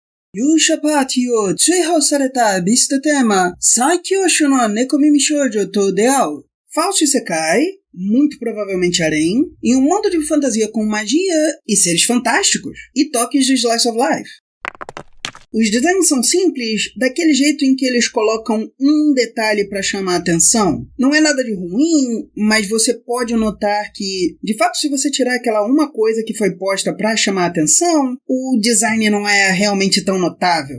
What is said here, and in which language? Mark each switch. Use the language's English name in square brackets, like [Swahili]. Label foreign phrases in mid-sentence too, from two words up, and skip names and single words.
[Portuguese] 勇者パーティーを追放されたビストテーマ、最強種の猫耳少女と出会う。Falso Isekai, muito provavelmente harém, em um mundo de fantasia com magia e seres fantásticos, e toques de [English] Slice of Life. [Portuguese] Os designs são simples, daquele jeito em que eles colocam um detalhe para chamar a atenção. Não é nada de ruim, mas você pode notar que, de fato, se você tirar aquela uma coisa que foi posta para chamar a atenção, o design não é realmente tão notável.